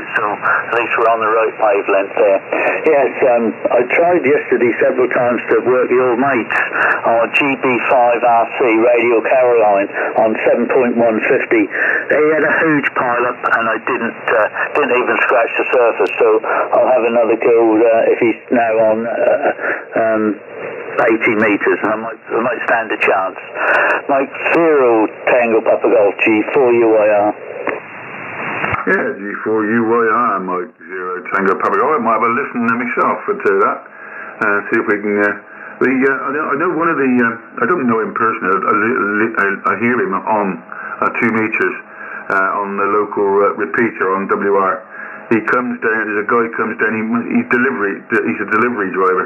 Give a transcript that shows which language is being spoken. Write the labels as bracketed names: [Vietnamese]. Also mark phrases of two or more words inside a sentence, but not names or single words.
[English] So at least we're on the right wavelength there. Yes, I tried yesterday several times to work your mates on GB5RC Radio Caroline on 7.150. They had a huge pile-up, and I didn't even scratch the surface. So I'll have another go if he's now on 80 metres, and I might stand a chance. Mike 0 Tango Papa Golf, G4UYR. Yeah, G4UYR, Mike 0 Tango Papa Golf. I might have a listen to myself to that. See if we can. I know one of the. I don't know him personally. I hear him on 2 metres on the local repeater on WR. He comes down. There's a guy comes down. He's a delivery driver.